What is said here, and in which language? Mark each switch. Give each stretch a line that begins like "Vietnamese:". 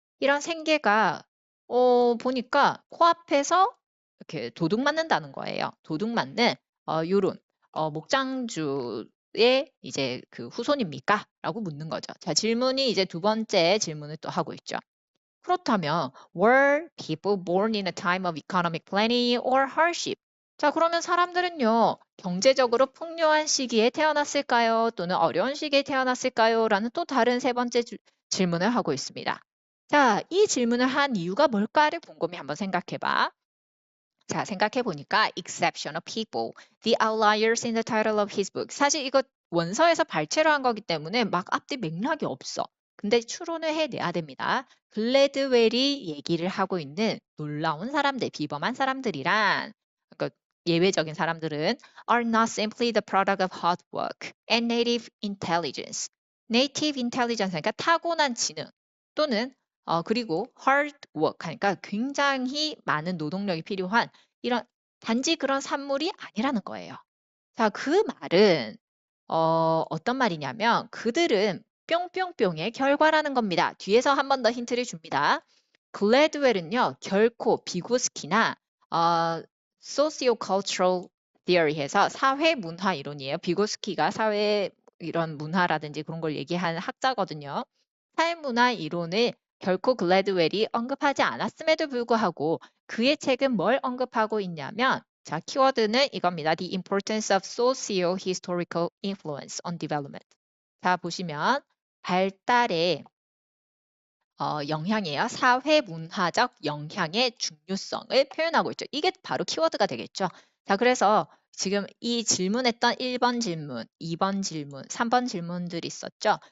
Korean: 이런 생계가 보니까 코앞에서 이렇게 도둑 맞는다는 거예요. 도둑 맞는 요런 목장주의 이제 그 후손입니까? 라고 묻는 거죠. 자, 질문이 이제 두 번째 질문을 또 하고 있죠. 그렇다면
English: were people born in a time of economic plenty or hardship?
Korean: 자, 그러면 사람들은요, 경제적으로 풍요한 시기에 태어났을까요? 또는 어려운 시기에 태어났을까요? 라는 또 다른 세 번째 질문을 하고 있습니다. 자, 이 질문을 한 이유가 뭘까를 곰곰이 한번 생각해 봐. 자, 생각해 보니까
English: exceptional people, the outliers in the title of his book.
Korean: 사실 이거 원서에서 발췌를 한 거기 때문에 막 앞뒤 맥락이 없어. 근데 추론을 해내야 됩니다. 글래드웰이 얘기를 하고 있는 놀라운 사람들, 비범한 사람들이란 그러니까 예외적인 사람들은
English: are not simply the product of hard work and native intelligence.
Korean: native intelligence 그러니까 타고난 지능 또는 그리고 hard work 하니까 굉장히 많은 노동력이 필요한 이런 단지 그런 산물이 아니라는 거예요. 자, 그 말은 어떤 말이냐면 그들은 뿅뿅뿅의 결과라는 겁니다. 뒤에서 한 번 더 힌트를 줍니다. 글래드웰은요, 결코 비고스키나 socio-cultural theory에서 사회 문화 이론이에요. 비고스키가 사회 이런 문화라든지 그런 걸 얘기하는 학자거든요. 사회 문화 이론을 결코 글래드웰이 언급하지 않았음에도 불구하고 그의 책은 뭘 언급하고 있냐면 자, 키워드는 이겁니다.
English: The importance of socio-historical influence on development.
Korean: 자, 보시면 발달의 영향이에요. 사회 문화적 영향의 중요성을 표현하고 있죠. 이게 바로 키워드가 되겠죠. 자, 그래서 지금 이 질문했던 1번 질문, 2번 질문, 3번 질문들이 있었죠.